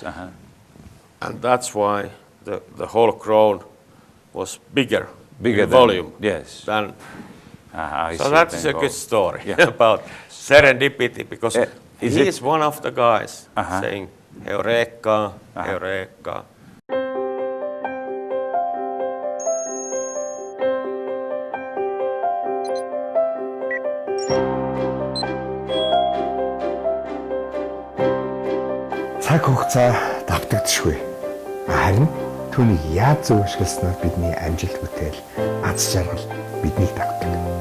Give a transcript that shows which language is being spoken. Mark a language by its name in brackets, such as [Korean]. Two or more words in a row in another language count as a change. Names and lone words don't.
[English] And that's why the whole crown was bigger in than volume. Yes. Than, I so see that than is a gold. good story Yeah. about serendipity, because is he it- is one of the guys Uh-huh. saying, [Greek] Εύρηκα, Εύρηκα. [Mongolian] Цаг хугацаа давтагдчихгүй. Харин түүнийг яаж зөв ашигласнаар бидний амжилт бүтээл, аз жаргал биднийг давтдаг.